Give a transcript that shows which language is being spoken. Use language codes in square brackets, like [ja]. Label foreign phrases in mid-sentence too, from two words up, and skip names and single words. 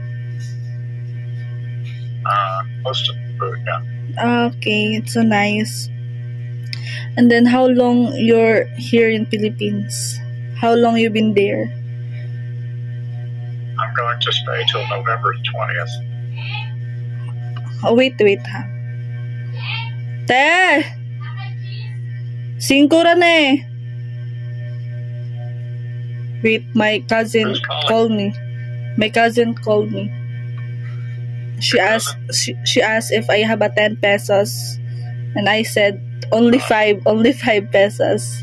[en] Close to the food, yeah. Okay, it's so nice. And then how long you're here in Philippines? How long you been there? I'm going to stay till November 20th. Oh, wait ha. Te! [ceb] 5 ra na eh. [en] Wait, my cousin Who's calling? called me. My cousin called me. She asked if I have a 10 pesos. And I said, only 5 pesos.